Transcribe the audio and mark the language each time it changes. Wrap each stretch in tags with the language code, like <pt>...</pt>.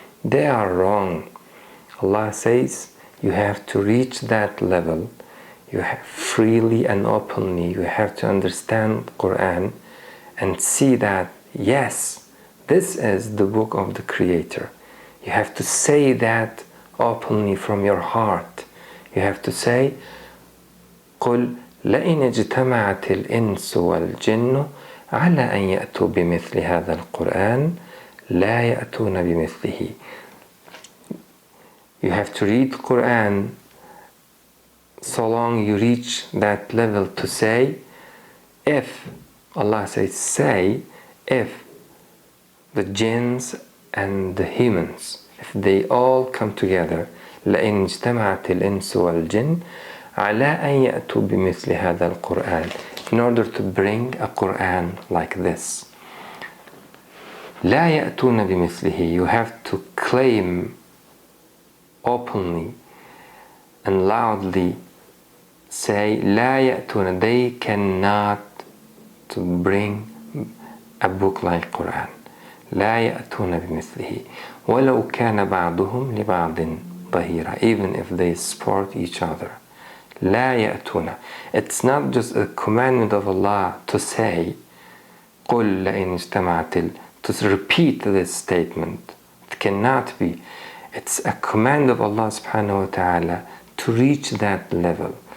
<en>They are wrong. Allah says you have to reach that level. You have freely and openly, you have to understand Quran and see that, yes, this is the book of the Creator. You have to say that openly from your heart. You have to say,</en> <ar>قُلْ لَئِنِ اجْتَمَعَتِ الْإِنسُ وَالْجِنُّ على أن يأتوا بمثل هذا القرآن لا يأتون بمثله.</ar> <en>You have to read Quran so long you reach that level to say, if Allah says, say, if the jinns and the humans, if they all come together,</en> <ar>لئن اجتمعت الإنس والجن على أن يأتوا بمثل هذا القرآن,</ar> <en>in order to bring a Quran like this.</en> <ar>لا يأتون بمثله,</ar> <en>you have to claim openly and loudly, say</en> <ar>لا يأتون,</ar> <en>they cannot to bring a book like Quran.</en> <ar>لا يأتون بمثله ولو كان بعضهم لبعض ظهيرا,</ar> <en>even if they support each other.</en> <ar>لا يأتون,</ar> <en>it's not just a commandment of Allah to say</en> <ar>قل لئن اجتمعت,</ar> <en>to repeat this statement. It cannot be. It's a command of Allah subhanahu wa ta'ala to reach that level.</en>